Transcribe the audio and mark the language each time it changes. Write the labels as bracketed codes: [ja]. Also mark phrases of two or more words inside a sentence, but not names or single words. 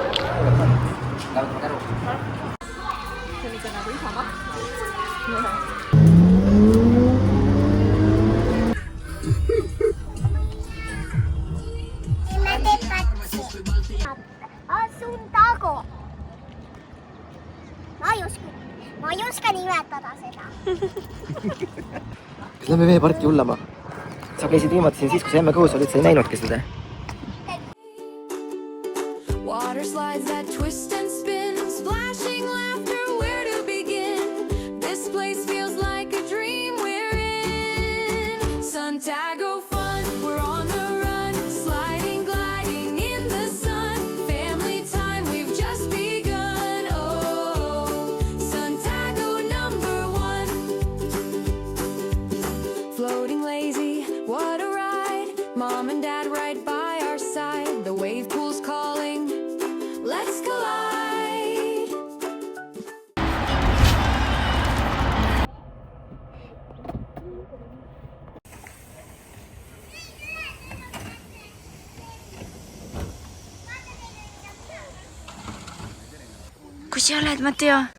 [et] Asun tago. Ma ei oska nimetada seda. Kas lähme veeparki hullama? Sa käisid viimati siin siis, kui sa emme kõhus olid, sa ei näinudki seda. [en] Water slides that twist and spin, splashing laughter, where to begin? This place feels like a dream we're in. Santiago fun, we're on the run, sliding, gliding in the sun. Family time, we've just begun. Oh, Santiago #1. Floating lazy, what a ride. Mom and Dad right by our side. The wave pool's calling. Let's collide. [et] Kus sa oled, Matteo?